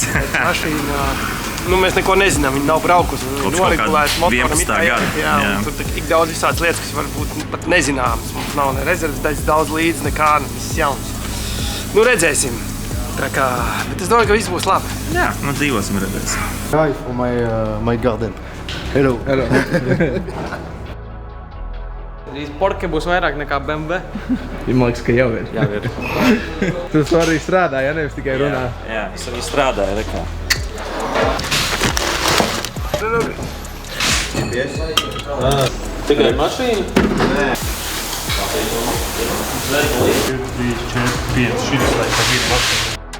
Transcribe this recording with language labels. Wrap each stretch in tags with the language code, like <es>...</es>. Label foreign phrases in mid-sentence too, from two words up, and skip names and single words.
<lv>Mašīna, mēs neko nezinām, viņa nav braukusi. Kaut 11. gada. Jā, tur tik daudz visādas lietas, kas varbūt pat nezināmas. Mums nav ne rezerves daļas daudz līdz, nekā, viss jauns. Redzēsim. Bet es domāju, ka viss būs labi. Jā, dzīvosim, redzēsim.</lv> <en>Hi for my garden. Hello.</en> <lv>Porke būs vairāk nekā BMW. Man liekas, ka jau ir. Tu arī strādā, ja nevis tikai runā. Jā, es arī strādāju. Tikai mašīna? Nē. 3, 4, 5, šis laikam ir mašīna.</lv>